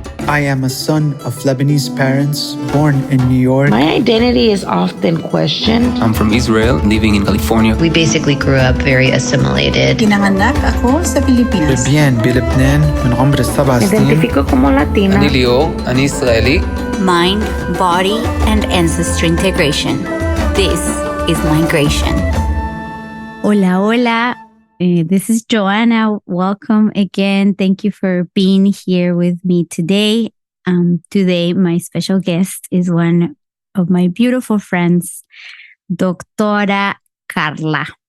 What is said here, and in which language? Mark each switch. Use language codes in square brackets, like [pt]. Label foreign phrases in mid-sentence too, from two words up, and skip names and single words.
[en] I am a son of Lebanese parents born in New York. My identity is often questioned. I'm from Israel, living in California. We basically grew up very assimilated. [tl] Pinanganak ako sa Pilipinas. [ar] ببيان بلبنان من عمر السبع [es] Me [ar] سنين. [es] identifico como Latina. [he] אני ליאור, אני ישראלי. [en] Mind, body, and ancestry integration. This is migration. [es] Hola, hola. [en] This is Joanna. Welcome again. Thank you for being here with me today. Today, my special guest is one of my beautiful friends, Doctora Carla.